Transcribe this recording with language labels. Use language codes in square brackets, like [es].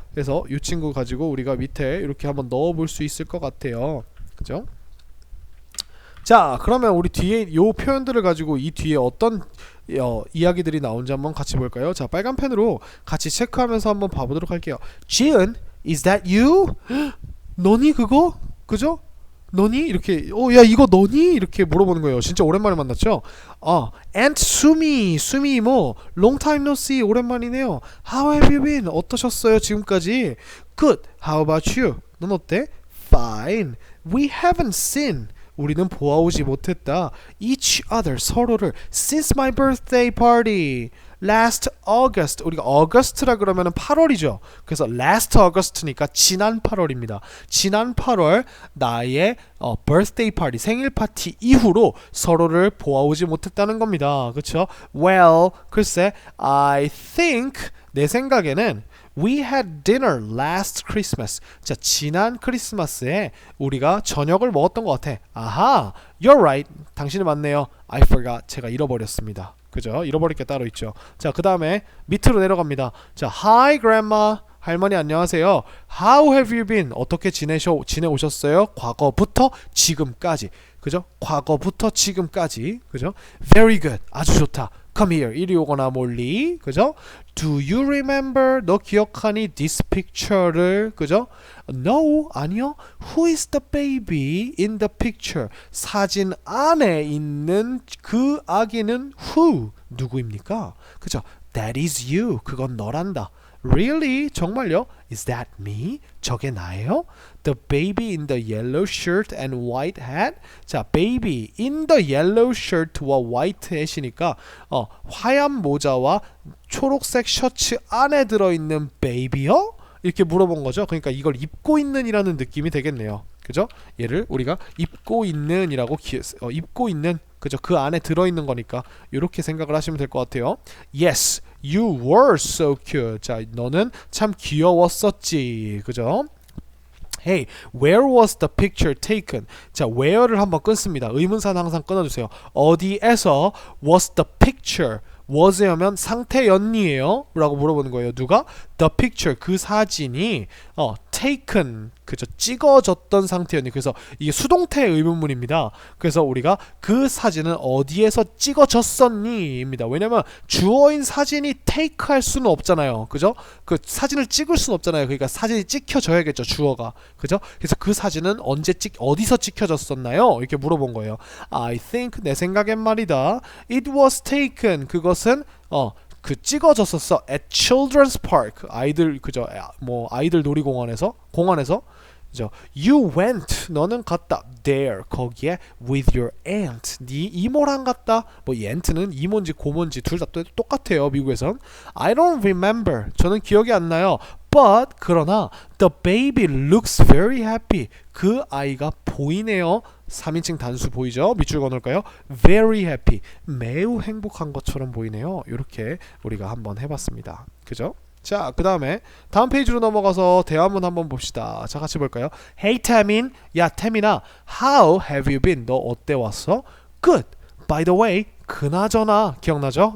[ko] 그래서 이 친구 가지고 우리가 밑에 이렇게 한번 넣어 볼 수 있을 것 같아요. 그죠? 자, 그러면 우리 뒤에 요 표현들을 가지고 이 뒤에 어떤 이야기들이 나온지 한번 같이 볼까요? 자, 빨간 펜으로 같이 체크하면서 한번 봐보도록 할게요. [en] 지은, is that you? [ko] 너니 그거? 그죠? 너니? 이렇게 야 이거 너니? 이렇게 물어보는 거예요. 진짜 오랜만에 만났죠? [en] and 수미 [ko] 이모 [en] long time no see [ko] 오랜만이네요. [en] How have you been? [ko] 어떠셨어요 지금까지? [en] Good. How about you? [ko] 넌 어때? [en] Fine. We haven't seen [ko] 우리는 보아오지 못했다. [en] each other [ko] 서로를 [en] since my birthday party last August. [ko] 우리가 August라 그러면은 8월이죠. 그래서 [en] last August [ko] 니까 지난 8월입니다. 지난 8월 나의 [en] birthday party [ko] 생일 파티 이후로 서로를 보아오지 못했다는 겁니다. 그렇죠? [en] Well, [ko] 글쎄 [en] I think [ko] 내 생각에는 [en] We had dinner last Christmas. [ko] 자, 지난 크리스마스에 우리가 저녁을 먹었던 것 같아. [en] 아하, you're right. [ko] 당신이 맞네요. [en] I forgot. [ko] 제가 잃어버렸습니다. 그죠? 잃어버릴 게 따로 있죠. 자, 그 다음에 밑으로 내려갑니다. [en] 자, Hi, Grandma. [ko] 할머니 안녕하세요. [en] How have you been? [ko] 어떻게 지내오셨어요? 과거부터 지금까지. 그죠? 과거부터 지금까지. 그죠? [en] Very good. [ko] 아주 좋다. [en] Come here. [ko] 이리 오거나 몰리. 그죠? [en] Do you remember? [ko] 너 기억하니? [en] This picture를. 그죠? No. [ko] 아니요. [en] Who is the baby in the picture? [ko] 사진 안에 있는 그 아기는 who? 누구입니까? 그죠? [en] That is you. [ko] 그건 너란다. [en] Really? [ko] 정말요? [en] Is that me? [ko] 저게 나예요? [en] The baby in the yellow shirt and white hat. [ko] 자, [en] baby in the yellow shirt [ko] 와 [en] white hat [ko] 이니까 하얀 모자와 초록색 셔츠 안에 들어있는 baby요? 이렇게 물어본 거죠. 그러니까 이걸 입고 있는이라는 느낌이 되겠네요. 그죠? 얘를 우리가 입고 있는이라고 입고 있는 그죠? 그 안에 들어있는 거니까 이렇게 생각을 하시면 될 것 같아요. [en] Yes, you were so cute. [ko] 자, 너는 참 귀여웠었지. 그죠? [en] Hey, where was the picture taken? [ko] 자, where를 한번 끊습니다. 의문사는 항상 끊어주세요. 어디에서 [en] was the picture? [ko] was 하면 상태였니에요? 라고 물어보는 거예요. 누가? [en] The picture, [ko] 그 사진이 taken, 그죠? 찍어졌던 상태였니? 그래서 이게 수동태 의문문입니다. 그래서 우리가 그 사진은 어디에서 찍어졌었니? 입니다. 왜냐면 주어인 사진이 take 할 수는 없잖아요. 그죠? 그 사진을 찍을 수는 없잖아요. 그러니까 사진이 찍혀져야겠죠. 주어가. 그죠? 그래서 그 사진은 어디서 찍혀졌었나요? 이렇게 물어본 거예요. [en] I think, [ko] 내 생각엔 말이다. [en] It was taken, [ko] 그것은 그 찍어졌었어 [en] at Children's Park. [ko] 아이들 그죠? 뭐 아이들 놀이공원에서 공원에서 그죠? [en] You went, [ko] 너는 갔다 there, 거기에 [en] with your aunt, [ko] 네 이모랑 갔다. 뭐 aunt는 이모인지 고모인지 둘 다 똑같아요. 미국에선. [en] I don't remember, [ko] 저는 기억이 안 나요. [en] But [ko] 그러나 [en] the baby looks very happy, [ko] 그 아이가 보이네요. 3인칭 단수 보이죠? 밑줄 그어놓을까요? [en] Very happy, [ko] 매우 행복한 것처럼 보이네요. 이렇게 우리가 한번 해봤습니다. 그죠? 자, 그 다음에 다음 페이지로 넘어가서 대화문 한번 봅시다. 자, 같이 볼까요? [en] Hey 태민, 야 태민아, How have you been? [ko] 너 어때 왔어? Good. [en] By the way, [ko] 그나저나 기억나죠?